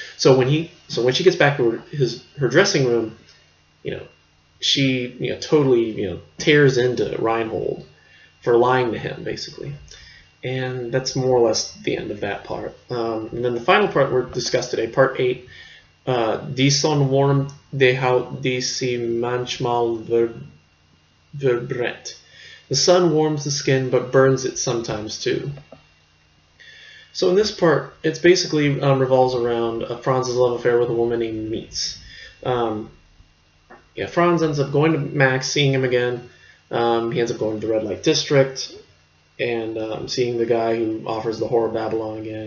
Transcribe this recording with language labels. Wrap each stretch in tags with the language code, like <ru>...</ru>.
<en>So when she gets back to her dressing room, she totally tears into Reinhold for lying to him, basically. And that's more or less the end of that part. And then the final part we're discussed today, part 8.</en> <de>Die Sonne wärmt die Haut, die sie manchmal verbrennt.</de> <en>The sun warms the skin, but burns it sometimes too. So in this part, it's basically revolves around Franz's love affair with a woman named Meets. Franz ends up going to Max, seeing him again. He ends up going to the red light district and seeing the guy who offers the Whore of Babylon again.</en>